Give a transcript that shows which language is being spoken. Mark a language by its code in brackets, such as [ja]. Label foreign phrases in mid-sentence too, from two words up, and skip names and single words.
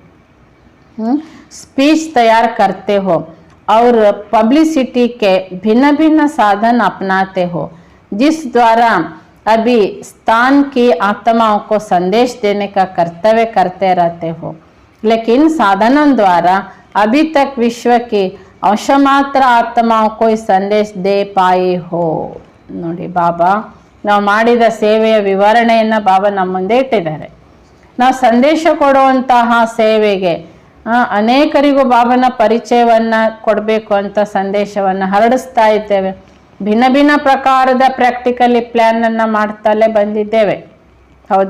[hi] स्पीच तैयार करते हो और पब्लिसिटी के भिन्न भिन्न साधन अपनाते हो, जिस द्वारा अभी स्थान की आत्माओं को संदेश देने का कर्तव्य करते रहते हो, लेकिन साधनों द्वारा अभी तक विश्व की अंशमात्र आत्माओं को संदेश दे पाए हो। [kn] ನೋಡಿ, ಬಾಬಾ ನಾವು ಮಾಡಿದ ಸೇವೆಯ ವಿವರಣೆಯನ್ನು ಬಾಬಾ ನಮ್ಮ ಮುಂದೆ ಇಟ್ಟಿದ್ದಾರೆ। ನಾವು ಸಂದೇಶ ಕೊಡುವಂತಹ ಸೇವೆಗೆ ಅನೇಕರಿಗೂ ಬಾಬನ ಪರಿಚಯವನ್ನು ಕೊಡಬೇಕು ಅಂತ ಸಂದೇಶವನ್ನು ಹರಡಿಸ್ತಾ ಇದ್ದೇವೆ। ಭಿನ್ನ ಭಿನ್ನ ಪ್ರಕಾರದ ಪ್ರಾಕ್ಟಿಕಲಿ ಪ್ಲ್ಯಾನನ್ನು ಮಾಡ್ತಲೇ ಬಂದಿದ್ದೇವೆ, ಹೌದಾ?